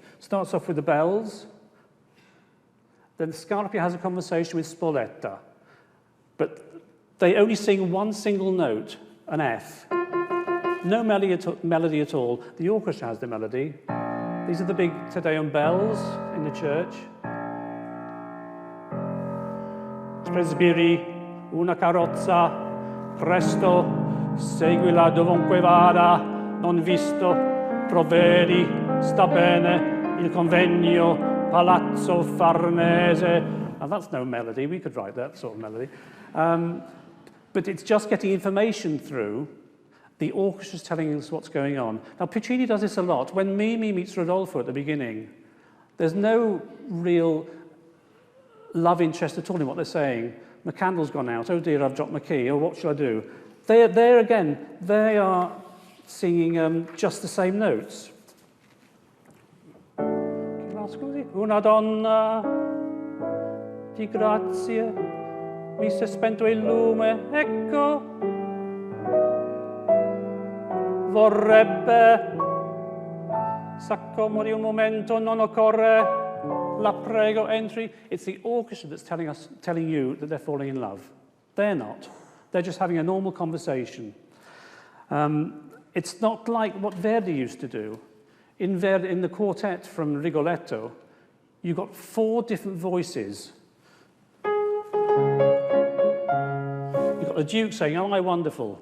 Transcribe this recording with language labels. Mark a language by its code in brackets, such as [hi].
[en] Starts off with the bells. Then Scarpia has a conversation with Spoletta. But they only sing one single note, an F. No melody at all. The orchestra has the melody. These are the big Te Deum bells in the church. [it] Presbiri, una carrozza, presto, seguila dovunque vada, non visto, provvedi, sta bene, il convegno, palazzo Farnese. [en] Now that's no melody. We could write that sort of melody. But it's just getting information through. The orchestra's telling us what's going on. Now Puccini does this a lot. When Mimi meets Rodolfo at the beginning, there's no real love interest at all in what they're saying. My candle's gone out. Oh dear, I've dropped my key. Oh, what shall I do? There again, they are singing just the same notes. [it] Scusi, una donna di grazie, mi si è spento il lume, ecco, vorrebbe s'accomodi un momento, non occorre, la prego, entri. [en] It's the orchestra that's telling you that they're falling in love. They're not. They're just having a normal conversation. It's not like what Verdi used to do. In the quartet from Rigoletto, you've got 4 different voices. You've got the Duke saying, "Am I wonderful?